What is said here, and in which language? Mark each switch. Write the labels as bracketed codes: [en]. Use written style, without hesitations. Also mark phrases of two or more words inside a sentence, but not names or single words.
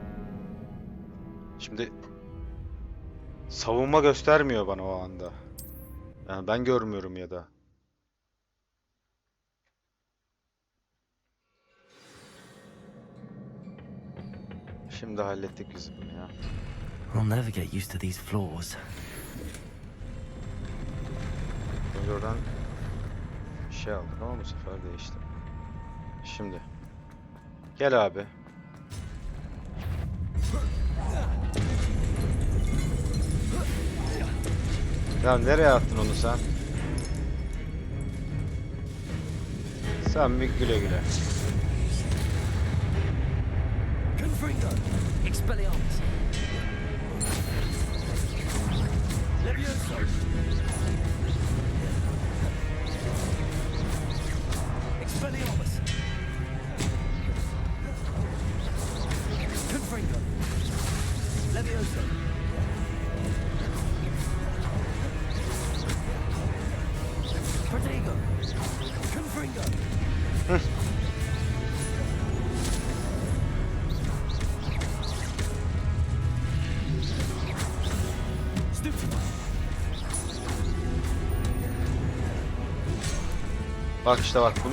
[tr] Şimdi savunma göstermiyor bana o anda. Yani ben görmüyorum ya da. Şimdi hallettik biz bunu ya. [en] I'll never get used to these floors. [tr] Önce oradan bir şey aldık ama bu sefer değişti. Şimdi. Gel abi. Ya nereye attın onu sen? Sen bir güle güle. Confringo. Expelliarmus. Leviosa. Expelliarmus. Confringo. Leviosa. Protego. Confringo. Stupid. Bak işte bak bunu